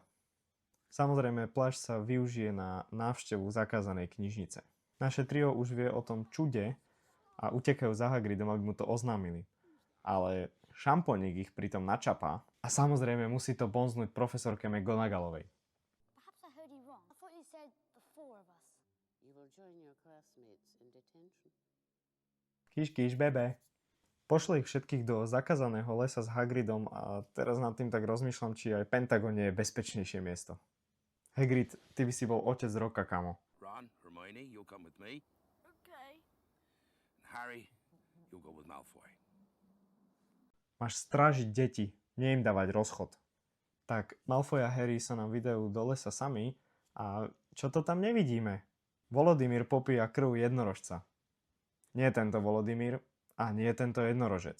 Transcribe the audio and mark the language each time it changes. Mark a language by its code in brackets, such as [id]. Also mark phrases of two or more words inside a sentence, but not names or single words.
[sk] Samozrejme, plášť sa využije na návštevu zakázanej knižnice. Naše trio už vie o tom čude a utekajú za Hagridom, aby mu to oznámili. Ale šamponík ich pritom načapá a samozrejme musí to bonznúť profesorke McGonagallovej. [en] Perhaps I heard you wrong. I thought you said the 4 of us. You will join your classmates in detention. [sk] Kiš, bebe. Pošle ich všetkých do zakázaného lesa s Hagridom a teraz nad tým tak rozmýšľam, či aj Pentagon je bezpečnejšie miesto. Hagrid, ty by si bol otec roka, kamo. [en] Ron, Hermione, you'll come with me. Okay. Harry, you'll go with Malfoy. [sk] Máš strážiť deti, nie im dávať rozchod. Tak Malfoy a Harry sa nám vydajú do lesa sami a čo to tam nevidíme? Volodymyr popíja krv jednorožca. Nie tento Volodymyr a nie tento jednorožec.